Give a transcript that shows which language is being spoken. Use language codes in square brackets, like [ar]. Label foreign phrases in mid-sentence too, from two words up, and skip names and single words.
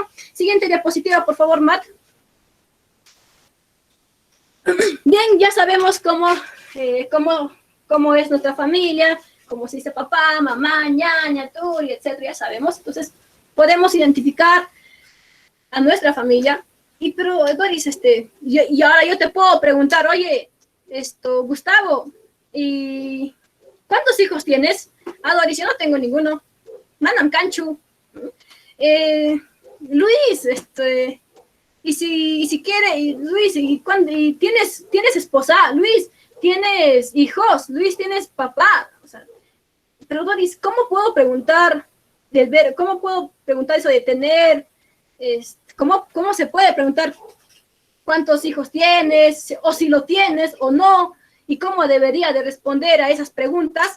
[es] Siguiente diapositiva, por favor, Matt. Bien, ya sabemos cómo es nuestra familia, cómo se dice papá, mamá, ñaña, turi, etcétera, ya sabemos. Entonces, podemos identificar a nuestra familia. Pero, Doris, y ahora yo te puedo preguntar, oye, Gustavo, ¿y cuántos hijos tienes? Doris, yo no tengo ninguno. [qu] Manam Canchu. [es] Luis, y si quiere, Luis, ¿y tienes esposa? Luis, ¿tienes hijos? Luis, ¿tienes papá? O sea, pero Doris, ¿cómo puedo preguntar eso de tener, ¿cómo se puede preguntar cuántos hijos tienes, o si lo tienes o no, y cómo debería de responder a esas preguntas?